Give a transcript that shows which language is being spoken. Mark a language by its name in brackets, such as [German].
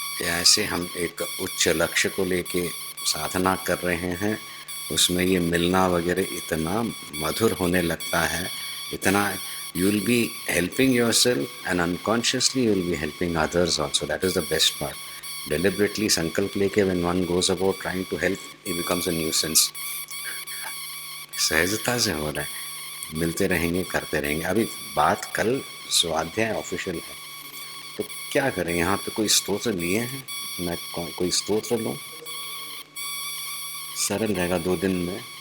[Hindi] ऐसे हम एक उच्च लक्ष्य को लेके साधना कर रहे हैं, उसमें ये मिलना वगैरह इतना मधुर होने लगता है, इतना [English] you will be helping yourself and unconsciously you will be helping others also. That is the best part. Deliberately [Hindi] संकल्प लेके [English] when one goes about trying to help, it becomes a nuisance. [Hindi] सहजता से हो रहा है, मिलते रहेंगे, करते रहेंगे। अभी बात कल स्वाध्याय ऑफिशियल है, तो क्या करें, यहाँ पे कोई स्तोत्र लिए हैं, मैं कोई स्तोत्र लूँ, सरल रहेगा 2 दिन में।